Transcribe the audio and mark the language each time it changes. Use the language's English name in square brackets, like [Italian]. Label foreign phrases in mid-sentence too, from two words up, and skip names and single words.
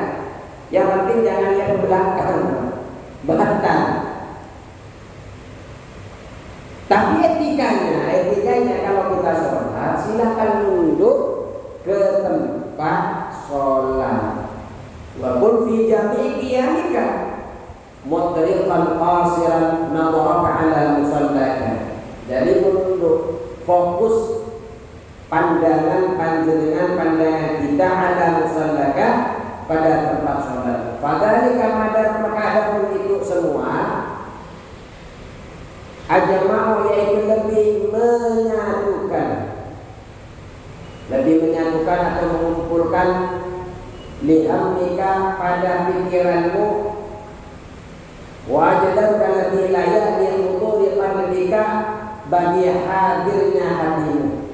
[Indonesian] Yang penting jangan lihat ke belakang, batang. Tapi etikanya kalau kita sholat, silakan nunduk ke tempat sholat. [Arabic] Walaupun في جميع قيامك مطرقا قاصرا نظرك على مصلاك. [Indonesian] Jadi menunduk, fokus pandangan pandangan kita [Arabic] على مصلاك, [Indonesian] pada tempat sholat. Padahal maka adapun itu semua ajma'u, yaitu lebih menyatukan atau mengumpulkan li'amnika pada pikiranmu, wajdan, dan lebih layak dihuduri qalbika, bagi hadirnya hatimu.